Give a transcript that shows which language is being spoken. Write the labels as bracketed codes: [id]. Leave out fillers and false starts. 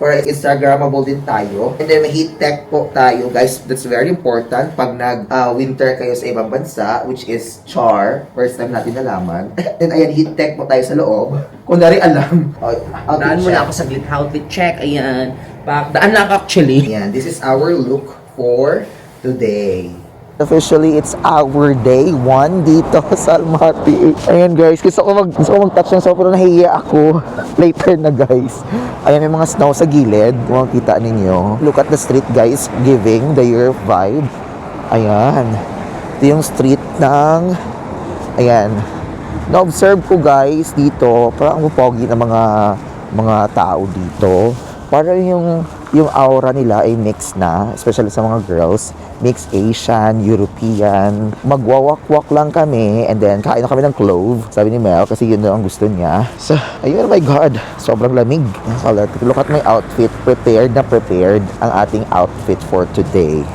[tl] Para Instagrammable din tayo. [en] And then, [tl] may heat tech po tayo, guys. [en] That's very important [tl] pag nag-winter kayo sa ibang bansa, [en] which is char. [tl] First time natin nalaman. Then, ayan, heat tech po tayo sa loob. Kung nari alam. Daan mo na ako sa outfit check. Ayan. Daan lang actually. [en] Ayan, this is our look for today. Officially, it's our day 1 [tl] dito sa [en] Almaty. [tl] Ayan guys, gusto ko mag-touch ng snow pero nahihiya ako. Later na guys. Ayan, may mga snow sa gilid. Kung makikita ninyo. [en] Look at the street guys, giving the year vibe. [tl] Ayan. Ito yung street ng... Ayan. Na-observe ko guys dito, parang pogi na mga tao dito. para yung aura nila ay mix na, especially sa mga girls, mix Asian, European. Magwawak-walk lang kami and then kain na kami ng clove, sabi ni Mel, kasi yun na ang gusto niya. So, ayun, [en] oh my God, [tl] sobrang lamig. [en] Look at my outfit, [tl] prepared na prepared ang ating outfit [en] for today.